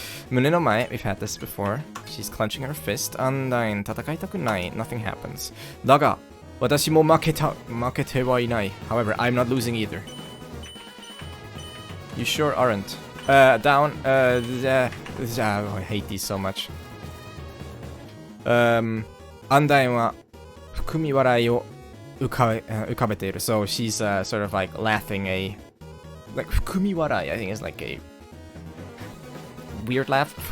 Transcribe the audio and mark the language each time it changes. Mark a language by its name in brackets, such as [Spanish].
[Japanese] Mune no mae, [English] we've had this before. She's clenching her fist. Undyne, [Japanese] tatakaitaku nai, [English] nothing happens. [Japanese] Daga, watashi mo makete wa inai. [English] However, I'm not losing either. You sure aren't. Down, oh, I hate these so much. [Japanese] Undyne は含み笑いを浮かべている。 [English] So she's sort of like laughing like 含み笑い I think is like a weird laugh.